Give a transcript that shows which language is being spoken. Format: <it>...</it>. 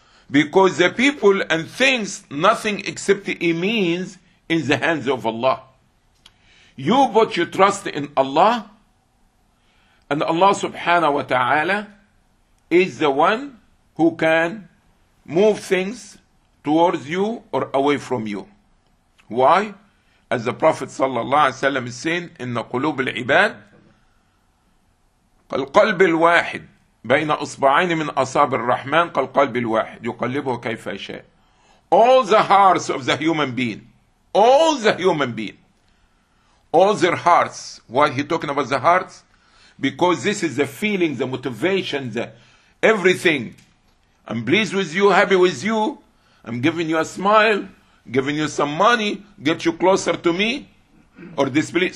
<en>Because the people and things, nothing except it means in the hands of Allah. You put your trust in Allah, and Allah subhanahu wa ta'ala is the one who can move things towards you or away from you. Why? As the Prophet sallallahu alayhi wa sallam is saying,</en> <ar>إِنَّ قُلُوبِ الْعِبَادِ قَلْقَلْبِ الْوَاحِدِ بين أصبعين من أصابع الرحمن قلب الواحد يقلبه كيف يشاء.</ar> <en>All the hearts of the human being, all the human being, all their hearts. Why he talking about the hearts? Because this is the feeling, the motivation, the everything. I'm pleased with you, happy with you. I'm giving you a smile, giving you some money, get you closer to me, or displease.</en>